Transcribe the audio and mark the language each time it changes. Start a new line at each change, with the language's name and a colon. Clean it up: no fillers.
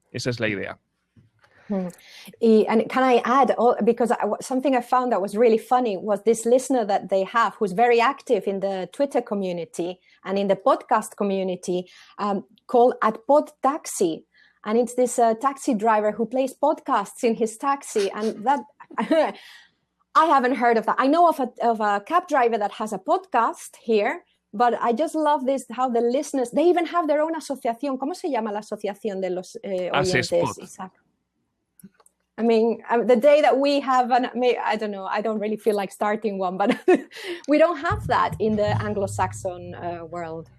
Spanish: Esa es la idea.
English: And can I add, because something I found that was really funny was this listener that they have who's very active in the Twitter community and in the podcast community called @podtaxi. And it's this taxi driver who plays podcasts in his taxi. And that I haven't heard of that. I know of a cab driver that has a podcast here, but I just love this, how the listeners, they even have their own asociación.
Spanish: ¿Cómo se llama la asociación de los oyentes, Isaac?
English: I mean, the day that we have, I don't know, I don't really feel like starting one, but we don't have that in the Anglo-Saxon world.